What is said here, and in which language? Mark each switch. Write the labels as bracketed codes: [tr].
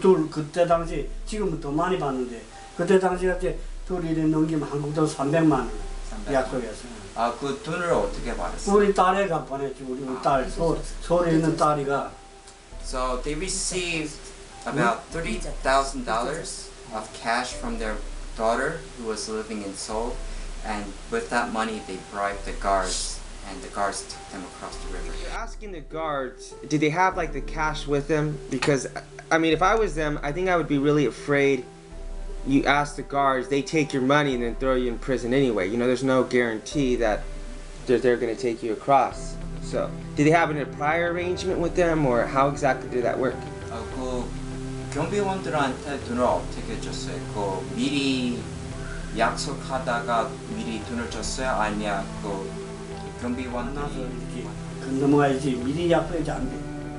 [ko] 둘 그때 당시 지금은 더 많이 받는데 그때 당시 그때 둘이 넘기면 한국 돈 300만 원 약속했어요. 그 돈을 어떻게 받았어요? 우리 딸애가 보냈지. 우리 딸 서울에 있는 딸이가. [en] So they received about $30,000 of cash from their daughter who was living in Seoul, and with that money they bribed the guards, and the guards took them across the river. You're asking the guards, did they have like the cash with them? Because, I mean, if I was them, I think I would be really afraid. You ask the guards, they take your money and then throw you in prison anyway. You know, there's no guarantee that they're going to take you across. So, did they have a prior arrangement with them, or how exactly did that work? [ko] 그 경비원들한테 돈을 어떻게 줬어요? 그 미리 약속하다가 미리 돈을 줬어요? 아니야 그 경비원들이 이렇게 건너가야지 미리 약속하지 안 돼.